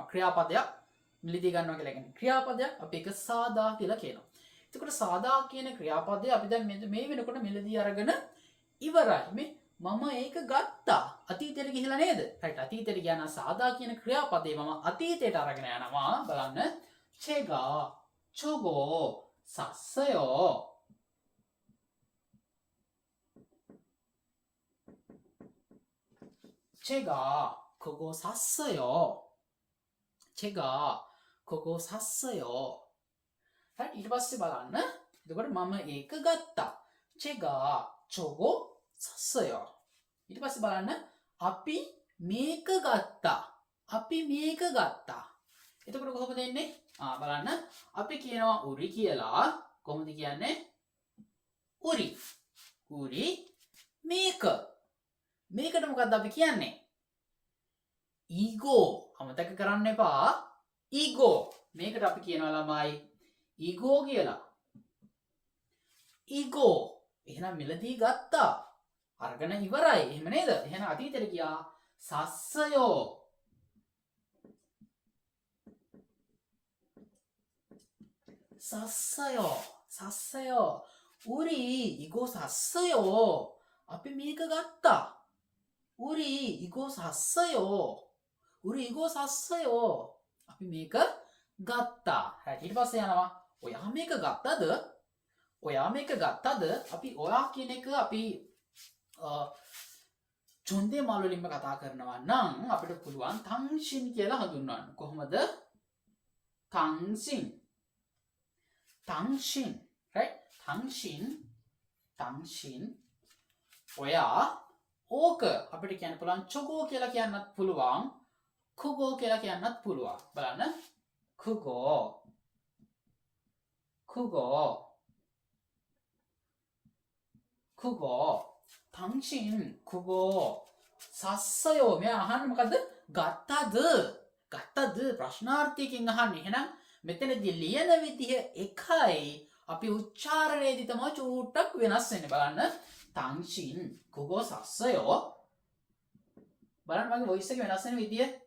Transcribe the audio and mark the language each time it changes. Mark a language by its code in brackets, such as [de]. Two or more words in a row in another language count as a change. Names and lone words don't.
[si] ක්‍රියාපදයක් මිලදී ගන්නවා කියලා කියන්නේ. ක්‍රියාපදයක් අපි ඒක සාදා කියලා කියනවා. එතකොට සාදා කියන ක්‍රියාපදය අපි දැන් මේ වෙනකොට මිලදී අරගෙන ඉවරයි. මේ මම ඒක ගත්තා. අතීතයට ගිහිලා නේද? right අතීතයට ගියා නම් සාදා කියන ක්‍රියාපදේ මම අතීතයට අරගෙන යනවා. බලන්න. [ko] 제가 저거 샀어요. 제가 그거 샀어요. 제가 그거 샀어요. [si] right ඊට පස්සේ බලන්න. එතකොට මම ඒක ගත්තා. [ko] 제가 저거 샀어요. [si] ඊට පස්සේ බලන්න අපි මේක ගත්තා. අපි මේක ගත්තා. එතකොට කොහොමද එන්නේ? බලන්න අපි කියනවා උරි කියලා. කොහොමද කියන්නේ? උරි. උරි මේක. මේකට මොකද්ද අපි කියන්නේ? ඊගෝ. අමතක කරන්න එපා. ඊගෝ. මේකට අපි කියනවා ළමයි ඊගෝ කියලා. ඊගෝ. එහෙනම් මිලදී ගත්තා. අරගෙන ඉවරයි. එහෙම නේද? එහෙනම් අතීතයට ගියා. [ko] 샀어요. 샀어요. 샀어요. 우리 이거 샀어요. [si] අපි මේක ගත්තා. [ko] 우리 이거 샀어요. 우리 이거 샀어요. [si] අපි මේක ගත්තා. හරි ඊට පස්සේ යනවා. ඔයා මේක ගත්තද? ඔයා මේක ගත්තද? අපි ඔයා කියන එක අපි චොන්දේ මාළු වලින්ම කතා කරනවා නම් අපිට පුළුවන් 당신 කියලා හඳුන්වන්න. කොහොමද? [ko] 당신. 당신. right? 당신. [si] ඔයා ඕක අපිට කියන්න පුළුවන් චොගෝ කියලා කියන්නත් පුළුවන්. කුගෝ කියලා කියන්නත් පුළුවන්. බලන්න. කුගෝ. [ko] 당신 그거 샀어요. [si] මෙයා අහන්නේ මොකද්ද? ගත්තද? ප්‍රශ්නාර්ථයකින් අහන්නේ. එහෙනම් මෙතනදී ලියන විදිහ එකයි අපි උච්චාරණයේදී තමයි චූට්ටක් වෙනස් වෙන්නේ. බලන්න. [ko] 당신 그거 샀어요. [si] බලන්න මගේ වොයිස් එක වෙනස් වෙන විදිය.